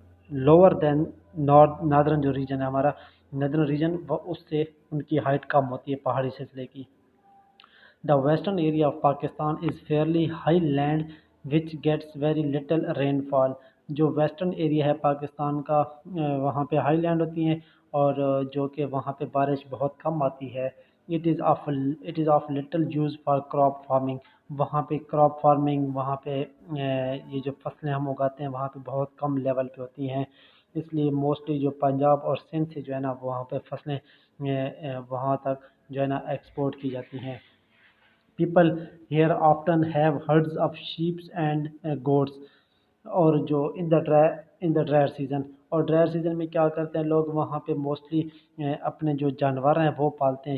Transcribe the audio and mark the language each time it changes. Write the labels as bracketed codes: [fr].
[en] lower than northern [ur] جو region ہے ہمارا ناردرن ریجن وہ اس سے ان کی ہائٹ کم ہوتی ہے پہاڑی سلسلے کی. [en] The western area of Pakistan is fairly high land which gets very little rainfall. [ur] جو ویسٹرن ایریا ہے پاکستان کا وہاں پہ ہائی لینڈ ہوتی ہیں اور جو کہ وہاں پہ بارش بہت کم آتی ہے. [en] It is of little use for crop farming. [ur] وہاں پہ کراپ فارمنگ وہاں پہ یہ جو فصلیں ہم اگاتے ہیں وہاں پہ بہت کم لیول پہ ہوتی ہیں. اس لیے موسٹلی جو پنجاب اور سندھ سے جو ہے نا وہاں پہ فصلیں وہاں تک جو ہے نا ایکسپورٹ کی جاتی ہیں. [en] People here often have herds of sheep and goats. [ur] اور جو [en] in the dry season [ur] اور ڈرائی سیزن میں کیا کرتے ہیں لوگ وہاں پہ موسٹلی اپنے جو جانور ہیں وہ پالتے ہیں.